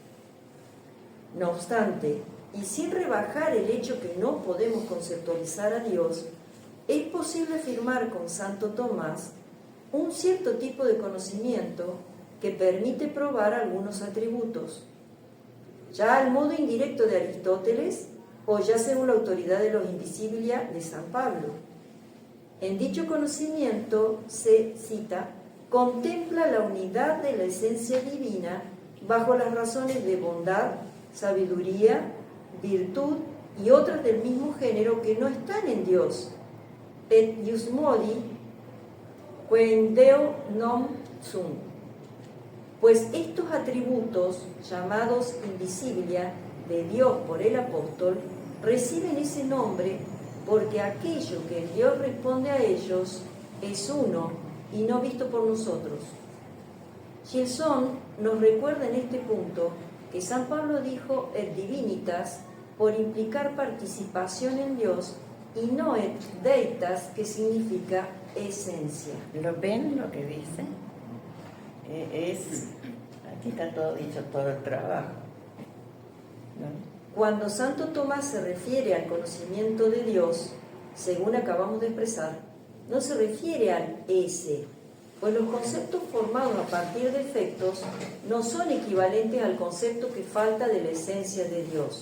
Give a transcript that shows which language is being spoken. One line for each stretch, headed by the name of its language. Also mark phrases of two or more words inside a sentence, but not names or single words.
Spanish: No obstante, y sin rebajar el hecho que no podemos conceptualizar a Dios, es posible afirmar con Santo Tomás un cierto tipo de conocimiento que permite probar algunos atributos, ya al modo indirecto de Aristóteles o ya según la autoridad de los Invisibilia de San Pablo. En dicho conocimiento se, cita, contempla la unidad de la esencia divina bajo las razones de bondad, sabiduría, virtud y otras del mismo género que no están en Dios.
Latin: Et ius modi quem Deo non sunt.
Spanish: Pues estos atributos, llamados invisibilia de Dios por el apóstol, reciben ese nombre porque aquello que Dios responde a ellos es uno y no visto por nosotros. Gilson nos recuerda en este punto que San Pablo dijo
Latin: et divinitas
Spanish: por implicar participación en Dios y no
Latin: et deitas,
Spanish: que significa esencia. ¿Lo ven lo que dice? Aquí está todo dicho, todo el trabajo, ¿no? Cuando Santo Tomás se refiere al conocimiento de Dios, según acabamos de expresar, no se refiere al ese, pues los conceptos formados a partir de efectos no son equivalentes al concepto que falta de la esencia de Dios.